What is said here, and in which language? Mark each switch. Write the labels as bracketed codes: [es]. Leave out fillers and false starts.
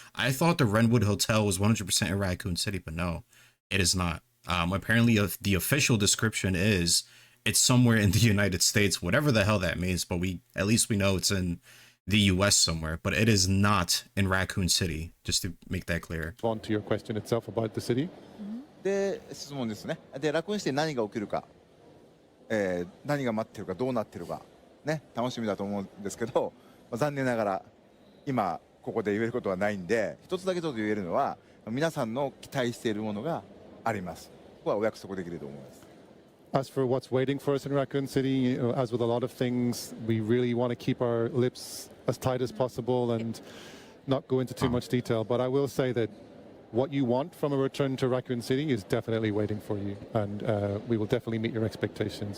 [en] I thought the Wrenwood Hotel was 100% in Raccoon City, but no, it is not. Apparently, the official description is it's somewhere in the United States, whatever the hell that means. But at least we know it's in the U.S. somewhere. But it is not in Raccoon City. Just to make that clear. On to your question itself about the city. [ja] で質問ですね。でラクーンシティ何が起きるか、何が待ってるかどうなってるかね楽しみだと思うんですけど、残念ながら今ここで言えることはないんで、一つだけちょっと言えるのは皆さんの期待しているものがあります。ここはお約束できると思います。 [en] As for what's waiting for us in Raccoon City, as with a lot of things, we really want to keep our lips as tight as possible and not go into too much detail. But I will say that what you want from a return to Raccoon City is definitely waiting for you, and we will definitely meet your expectations.